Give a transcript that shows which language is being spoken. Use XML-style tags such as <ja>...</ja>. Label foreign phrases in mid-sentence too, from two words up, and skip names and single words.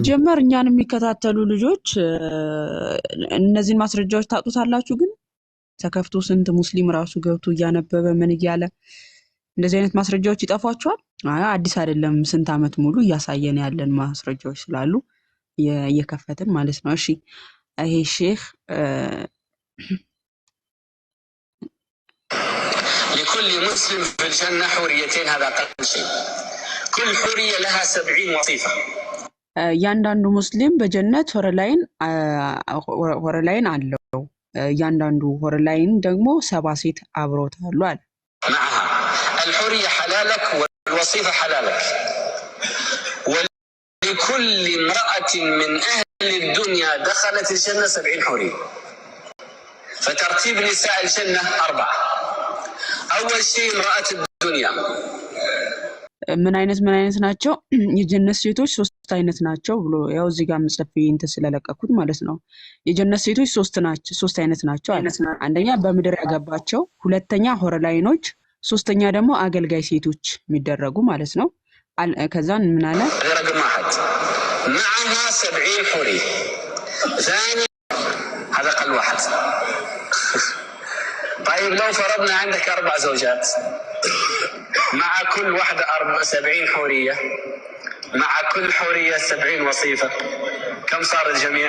<am>ጀመር እኛን የሚከታተሉ ልጆች እነዚህን ማስረጃዎች ታጡታላችሁ። ግን ተከፍቶ ስንት ሙስሊም ራሱ ገብቶ እያነበበ ምን እያለ እንደዚህ አይነት ማስረጃዎች ይጠፏቸዋል። አዲስ አይደለም፣ ስንት ዓመት ሙሉ እያሳየን ያለን ማስረጃዎች ስላሉ እየከፈትን ማለት ነው። እሺ ይሄ ሼህ</am> <ar>لكل مسلم في الجنة حوريتين هذا أقل شيء كل حورية لها 70 وظيفة</ar> <am>እያንዳንዱ ሙስሊም በጀነት ሆረላይን አለው። እያንዳንዱ ሆረላይን ደግሞ 70 ሴት አብሮታሉ አለ።</am> <ar>معها الحورية حلالك والوظيفة حلالك ولكل امرأة من أهل الدنيا دخلت الجنة 70 حورية فترتيب نساء الجنة 4 أول شيء امرأة الدنيا</ar> <am>ምን አይነት ናቸው? የጀነት ሴቶች 3 አይነት ናቸው ብሎ ያው እዚህ ጋር መጽሐፍ እንትን ስለለቀኩት ማለት ነው። የጀነት ሴቶች 3 አይነት ናቸው አለ። አንደኛ በምድር ያገባቸው፣ ሁለተኛ ሆረላይኖች፣ ሶስተኛ ደግሞ አገልጋይ ሴቶች የሚደረጉ ማለት ነው። ከዛን ምን አለ?</am> <ar>رقم 1 معها 70 حورية ثاني هذا أقل واحد طيب لو فرضنا عندك 4 زوجات مع كل واحدة 70 حورية مع كل حورية 70 وصيفة كم صار الجميع؟</ar>